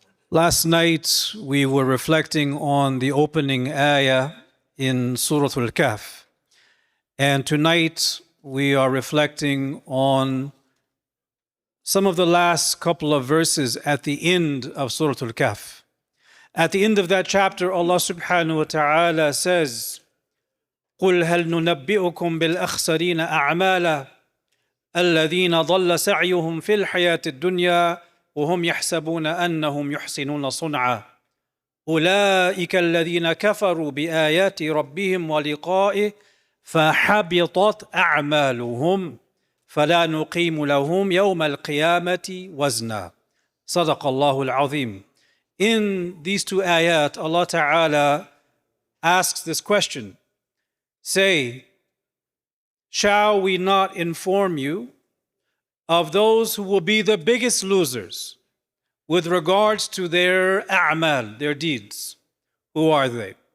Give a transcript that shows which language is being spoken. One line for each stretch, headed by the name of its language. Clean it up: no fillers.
English: Last night we were reflecting on the opening ayah in Surah Al-Kahf. And tonight we are reflecting on some of the last couple of verses at the end of Surah Al-Kahf. At the end of that chapter, Allah subhanahu wa ta'ala says,
Arabic: قُلْ هَلْ نُنَبِّئُكُمْ بِالْأَخْسَرِينَ أَعْمَالًا الَّذِينَ ضَلَّ سَعْيُهُمْ فِي الْحَيَاةِ الدُّنْيَا وهم يحسبون أنهم يحسنون صنعا أولئك الذين كفروا بآيات ربهم ولقائه فحبطت أعمالهم فلا نقيم لهم يوم القيامة وزنا. صدق الله العظيم.
English: In these two ayat, Allah Ta'ala asks this question. Say, shall we not inform you of those who will be the biggest losers with regards to their a'mal, their deeds? Who are they?